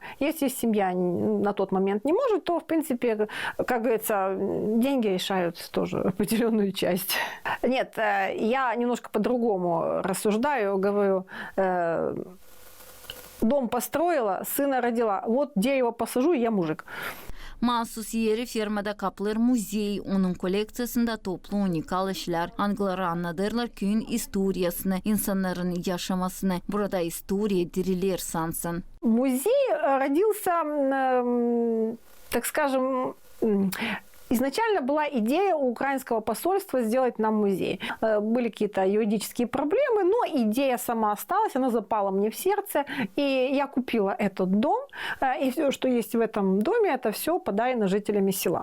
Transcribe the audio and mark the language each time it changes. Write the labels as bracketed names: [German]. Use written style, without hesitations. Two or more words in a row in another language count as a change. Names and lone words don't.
[Russian] Если семья на тот момент не может, то, в принципе, как говорится, деньги решают тоже определенную часть. Нет, я немножко по-другому рассуждаю, говорю... Дом построила, сына родила. Вот дерево посажу, я мужик. [Gagauz] Mahsus yeri firmada kapılır muzey, onun koleksiyasında toplu unikal işler, hangileri anladırlar köyün istoriyasını, insanların yaşamasını, burada istoriya dirilir sansın. [Russian] Музей родился, так скажем, изначально была идея у украинского посольства сделать нам музей. Были какие-то юридические проблемы, но идея сама осталась, она запала мне в сердце, и я купила этот дом, и все, что есть в этом доме, это все подарено жителями села.